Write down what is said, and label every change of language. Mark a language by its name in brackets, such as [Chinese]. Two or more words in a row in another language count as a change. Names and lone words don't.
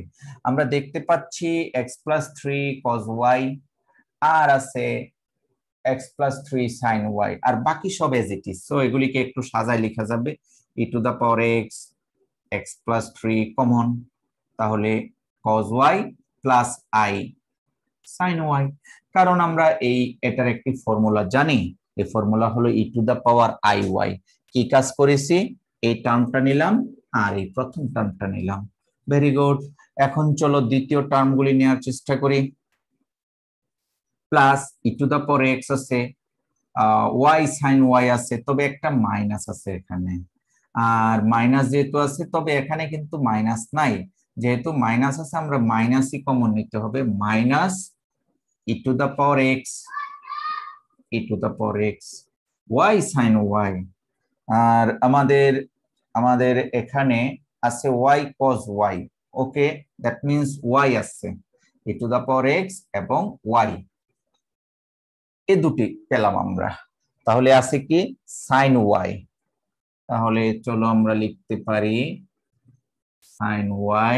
[Bangla] আমরা দেখতে পাচ্ছি x+3 cos y আর আছে x+3 sin y, আর বাকি সব [English] as it is. [Bangla] সো এগুলিকে একটু সাজায় লেখা যাবে e⁻x x+3 কমন, তাহলে [English] cos y plus i sin y. [Bangla] কারণ আমরা এটার একটি ফর্মুলা জানি, এই ফর্মুলা হলো e⁻iy। কি কাজ করেছি, এই টার্মটা নিলাম আর এই প্রথম টার্মটা নিলাম। [English] very good. [Bangla] এখন চলো দ্বিতীয় টার্মগুলি নেওয়ার চেষ্টা করি। প্লাস e⁻x আছে, y sin y আছে, তবে একটা মাইনাস আছে এখানে, আর মাইনাস যেহেতু আছে তবে এখানে কিন্তু মাইনাস নাই, যেহেতু মাইনাস আছে আমরা মাইনাসই কমন নিতে হবে, [English] minus e⁻x y sin y. [Bangla] আর আমাদের এখানে আছে y cos y। [English] okay, that means [Bangla] y আছে e⁻x এবং y, এই দুটি পেলাম আমরা। তাহলে আছে কি sin y, তাহলে চলো আমরা লিখতে পারি sin y।